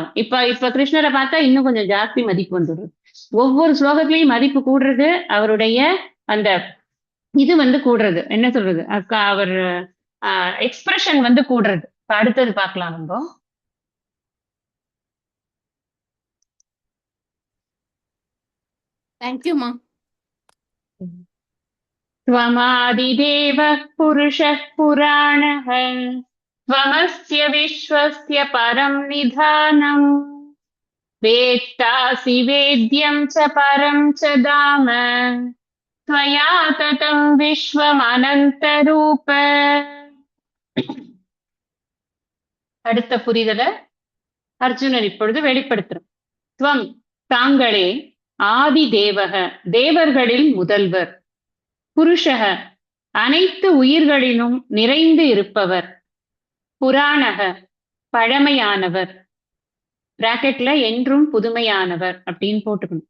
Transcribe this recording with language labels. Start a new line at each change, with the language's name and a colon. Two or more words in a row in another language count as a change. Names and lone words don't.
Tamil: இப்ப கிருஷ்ணரை பார்த்தா இன்னும் கொஞ்சம் ஜாஸ்தி மதிப்பு வந்துடுது. ஒவ்வொரு ஸ்லோகத்திலையும் மதிப்பு கூடுறது, அவருடைய அந்த இது கூடுறது, என்ன சொல்றது, அவர் எக்ஸ்பிரஷன் கூடுறது. அடுத்தது பார்க்கலாம் நம்ம. தேங்க்யூமா.
Sanskrit: त्वमादिदेवः पुरुषः पुराणः त्वमस्य विश्वस्य परं निधानम् वेत्तासि वेद्यं च परं च धाम त्वया ततं विश्वमनन्तरूप.
Tamil: அடுத்த புரிதல அர்ஜுனன் இப்பொழுது வெளிப்படுத்துறார். துவம் தாங்களே, ஆதி தேவக தேவர்களில் முதல்வர், புருஷக அனைத்து உயிர்களிலும் நிறைந்து இருப்பவர், புராணக பழமையானவர், பிராக்கெட்ல என்றும் புதுமையானவர் அப்படின்னு போட்டுக்கணும்.